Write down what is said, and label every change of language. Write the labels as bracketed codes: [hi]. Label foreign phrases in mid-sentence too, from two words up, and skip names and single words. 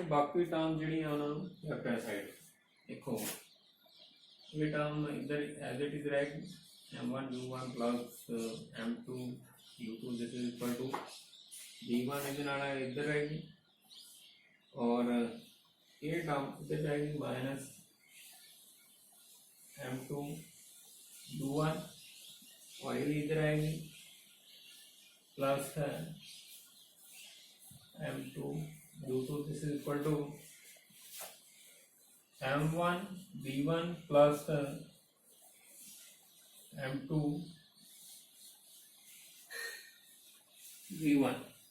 [pa] ਬਾਕੀ ਟਰਮ ਜਿਹੜੀਆਂ ਉਹਨਾਂ ਨੂੰ ਲੈਫਟ ਹੈਂਡ ਸਾਈਡ। ਦੇਖੋ ਇਹ ਟਰਮ ਇਧਰ [en] as it is right m1 u1 plus m2 u2 this is equal to v1 [pa] ਇਹਦੇ ਨਾਲ ਇੱਧਰ ਆਏਗੀ [hi] और ये टर्म इधर जाएगी माइनस [en] m2 u1 [hi] और ये इधर आएगी [en] plus m2 u2 this is equal to m1 v1 plus m2 v1.